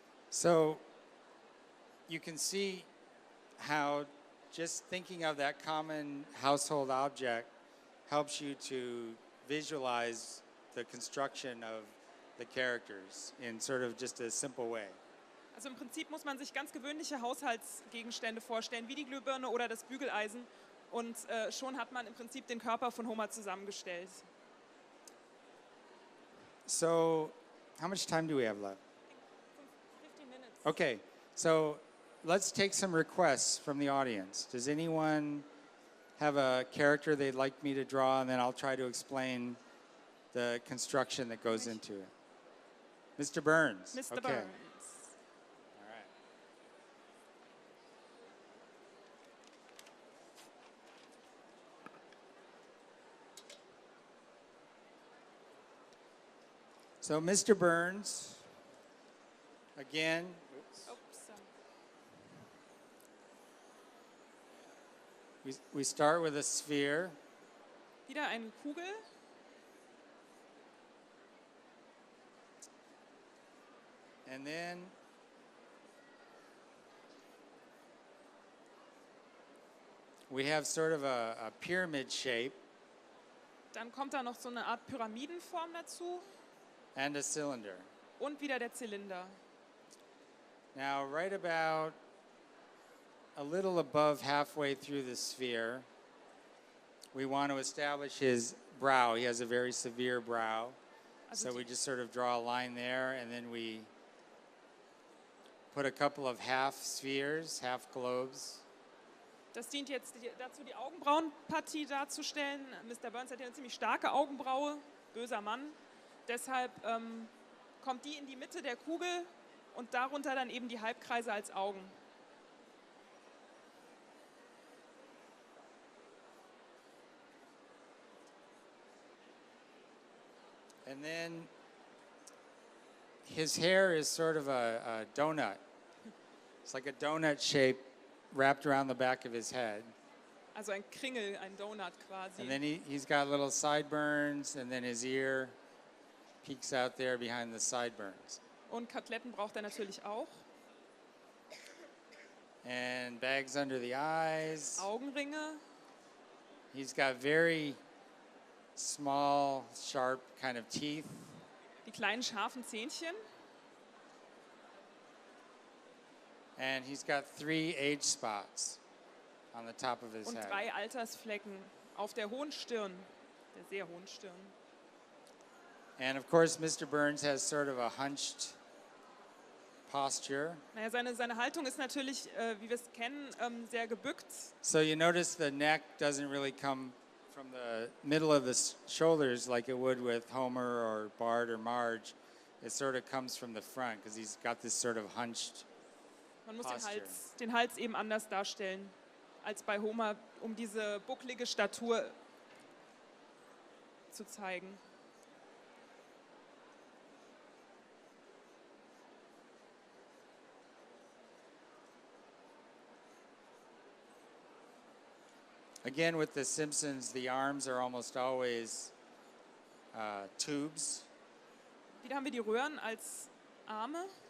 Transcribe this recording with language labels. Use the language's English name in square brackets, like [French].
[English] So you can see how just thinking of that common household object helps you to visualize the construction of the characters in sort of just a simple way. [German] Also im Prinzip muss man sich ganz gewöhnliche Haushaltsgegenstände vorstellen, wie die Glühbirne oder das Bügeleisen. Und schon hat man im Prinzip den Körper von Homer zusammengestellt. [English] So how much time do we have left? 15 minutes. Okay, so let's take some requests from the audience. Does anyone have a character they'd like me to draw, and then I'll try to explain the construction that goes into it? Mr. Burns. Mr. Okay. Burns. All right. So Mr. Burns, again, [German] Ups. [English] we start with a sphere. [German] Wieder eine Kugel. [English] And then we have sort of a pyramid shape [German] Dann kommt da noch so eine Art Pyramidenform dazu [English] and a cylinder. [German] und wieder der Zylinder. [English] Now, right about a little above halfway through the sphere, we want to establish his brow. He has a very severe brow. [German] Also [English] So we just sort of draw a line there, and then we put a couple of half spheres, half globes. [German] das dient jetzt dazu, die Augenbrauenpartie darzustellen. Mr. Burns hat ja eine ziemlich starke Augenbraue, böser Mann. Deshalb kommt die in die Mitte der Kugel und darunter dann eben die Halbkreise als Augen. [English] And then his hair is sort of a donut. It's like a donut shape wrapped around the back of his head. [German] Also ein Kringel, ein Donut quasi. [English] And then he's got little sideburns, and then his ear peeks out there behind the sideburns. [German] Und Koteletten braucht er natürlich auch. [English] And bags under the eyes. [German] Augenringe. [English] He's got very small, sharp kind of teeth. [German] Die kleinen scharfen Zähnchen. [English] And he's got 3 age spots on the top of his [German] Und [English] head. [German] 3 Altersflecken auf der hohen Stirn, der sehr hohen Stirn. [English] And of course, Mr. Burns has sort of a hunched posture. [German] Naja, seine Haltung ist natürlich, wie wir es kennen, sehr gebückt. [English] So you notice the neck doesn't really come from the middle of the shoulders like it would with Homer or Bart or Marge. It sort of comes from the front because he's got this sort of hunched. [German] Man muss [English] Posture. [German] den Hals eben anders darstellen als bei Homer, um diese bucklige Statur zu zeigen. [English] Again, with the Simpsons, the arms are almost always tubes. [German] Wieder haben wir die Röhren als Arme.